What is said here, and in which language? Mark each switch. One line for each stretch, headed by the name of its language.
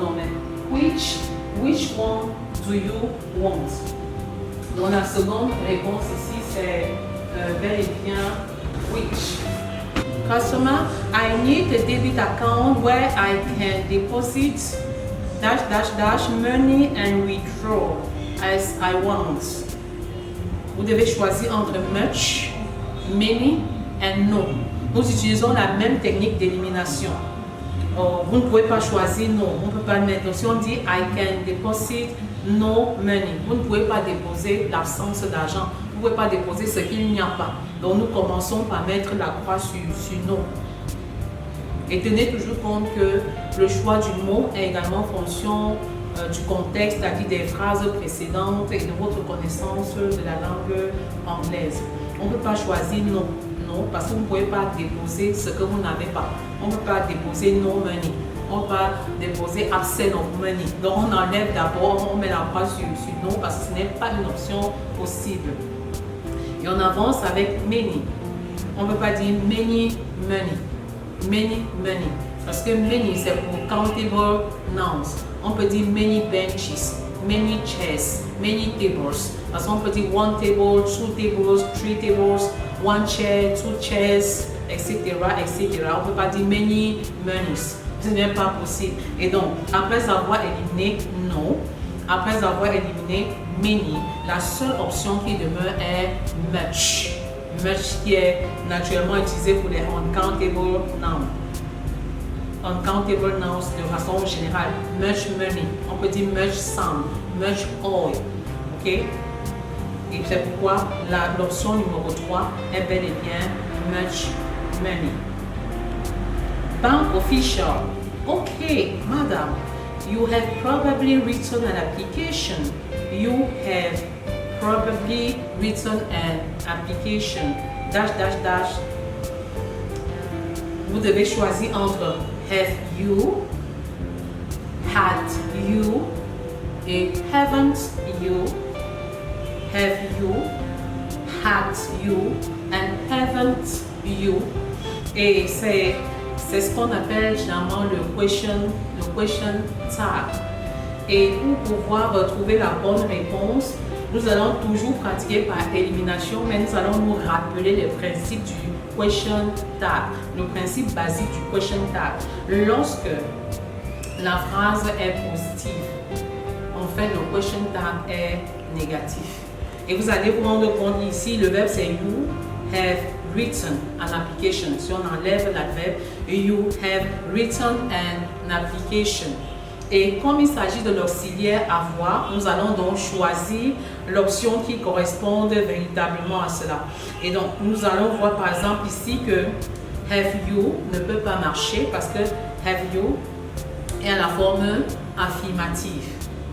French: Non, mais
English: which one do you want?
French: Donc la seconde réponse ici, c'est bel et bien which.
English: Customer, I need a debit account where I can deposit dash dash dash money and withdraw as I want.
French: Vous devez choisir entre
English: much, many and no.
French: Nous utilisons la même technique d'élimination. Vous ne pouvez pas choisir no. On ne peut pas mettre. Donc si on dit
English: I can deposit no money,
French: vous ne pouvez pas déposer l'absence d'argent. Vous ne pouvez pas déposer ce qu'il n'y a pas. Donc nous commençons par mettre la croix sur no. Et tenez toujours compte que le choix du mot est également en fonction du contexte, c'est-à-dire des phrases précédentes et de votre connaissance de la langue anglaise. On ne peut pas choisir non, non, parce que vous ne pouvez pas déposer ce que vous n'avez pas. On ne peut pas déposer
English: no money.
French: On ne peut pas déposer
English: absent of money.
French: Donc on enlève d'abord, on met la croix sur non parce que ce n'est pas une option possible. Et on avance avec many. On ne peut pas dire
English: many money. Many money.
French: Parce que many c'est pour
English: countable nouns.
French: On peut dire
English: many benches, many chairs, many tables.
French: Parce qu'on peut dire one table, two tables, three tables, one chair, two chairs, etc. etc. On ne peut pas dire
English: many monies.
French: Ce n'est pas possible. Et donc, après avoir éliminé no, après avoir éliminé many, la seule option qui demeure est much. Much qui est naturellement utilisé pour les
English: uncountable nouns. Uncountable nouns
French: de façon générale.
English: Much money.
French: On peut dire
English: much sun, much oil. Ok?
French: Et c'est pourquoi l'option numéro 3 est bel et bien
English: much money. Bank official. Okay, madam, you have probably written an application. You have probably written an application. Dash, dash, dash.
French: Vous devez choisir entre
English: have you, had you
French: et
English: haven't you. Have you, had you and haven't you.
French: Et c'est ce qu'on appelle généralement le question tag. Et pour pouvoir retrouver la bonne réponse, nous allons toujours pratiquer par élimination, mais nous allons nous rappeler les principes du question tag, le principe basique du question tag. Lorsque la phrase est positive, en fait le question tag est négatif. Et vous allez vous rendre compte ici, le verbe c'est
English: you have written an application.
French: Si on enlève l'adverbe,
English: you have written an application.
French: Et comme il s'agit de l'auxiliaire avoir, nous allons donc choisir l'option qui corresponde véritablement à cela. Et donc, nous allons voir par exemple ici que
English: have you
French: ne peut pas marcher parce que have you est à la forme affirmative.